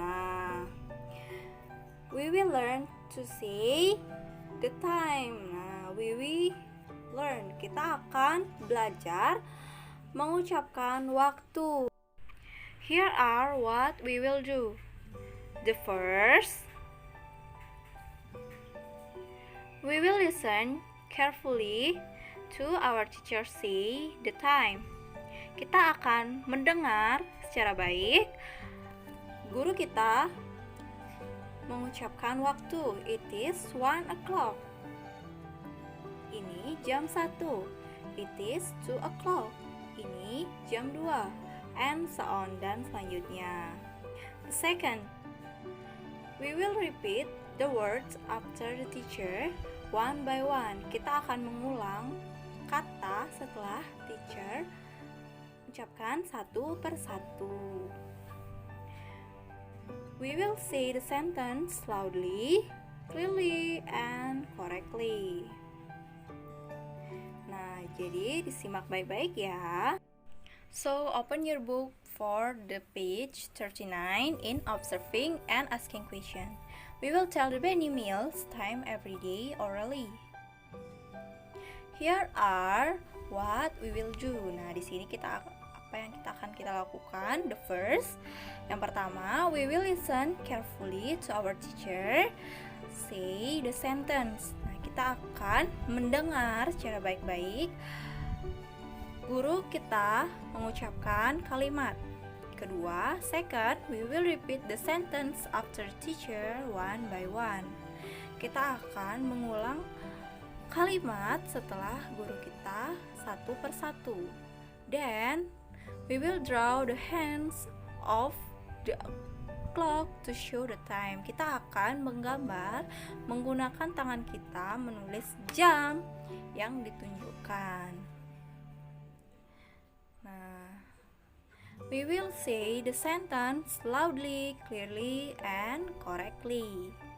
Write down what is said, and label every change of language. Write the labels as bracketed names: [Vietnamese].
[English] Nah, we will learn to say the time. Nah, we will learn. [Indonesian] Kita akan belajar mengucapkan waktu. [English] Here are what we will do. The first, we will listen carefully to our teacher say the time. [Indonesian] Kita akan mendengar secara baik guru kita mengucapkan waktu. [English] It is 1 o'clock. [Indonesian] Ini jam 1. [English] It is 2 o'clock. [Indonesian] Ini jam 2. [English] And so on, [Indonesian] dan selanjutnya. [English] The second, we will repeat the words after the teacher one by one. [Indonesian] Kita akan mengulang kata setelah teacher ucapkan satu persatu. [English] We will say the sentence loudly, clearly, and correctly. Nah, [Indonesian] jadi disimak baik-baik ya. [English] So, open your book for the page 39 in observing and asking question. We will tell the menu meals time every day orally. Here are what we will do. [Indonesian] Nah, di sini kita apa yang kita lakukan. [English] The first, [Indonesian] yang pertama, [English] we will listen carefully to our teacher say the sentence. [Indonesian] Nah, kita akan mendengar secara baik-baik guru kita mengucapkan kalimat. Kedua, [English] second, we will repeat the sentence after teacher one by one. [Indonesian] Kita akan mengulang kalimat setelah guru kita satu persatu. [English] Then, we will draw the hands of the clock to show the time. [Indonesian] Kita akan menggambar menggunakan tangan kita menulis jam yang ditunjukkan. [English] Nah, we will say the sentence loudly, clearly, and correctly.